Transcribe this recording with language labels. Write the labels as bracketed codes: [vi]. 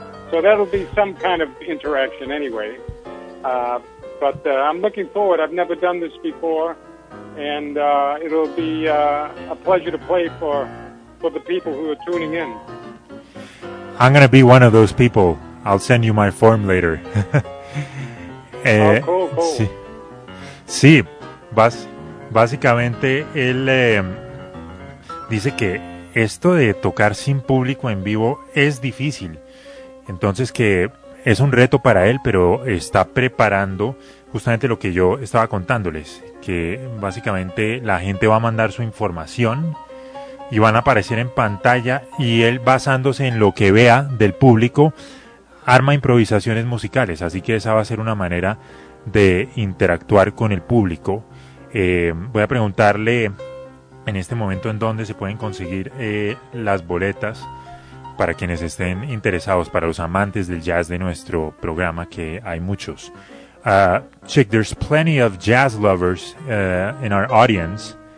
[en] So that'll be some kind of interaction anyway. But I'm looking forward. I've never done this before, and it'll be a pleasure to play for the people who are tuning in. I'm going to be one of those people. I'll send you my form later. cool. [es] Sí, básicamente él dice que esto de tocar sin público en vivo es difícil. Entonces que es un reto para él, pero está preparando justamente lo que yo estaba contándoles, que básicamente la gente va a mandar su información y van a aparecer en pantalla y él, basándose en lo que vea del público, arma improvisaciones musicales. Así que esa va a ser una manera de interactuar con el público. Voy a preguntarle en este momento en dónde se pueden conseguir las boletas, para quienes estén interesados, para los amantes del jazz de nuestro programa, que hay muchos. [en] Chick, there's plenty of jazz lovers in our audience.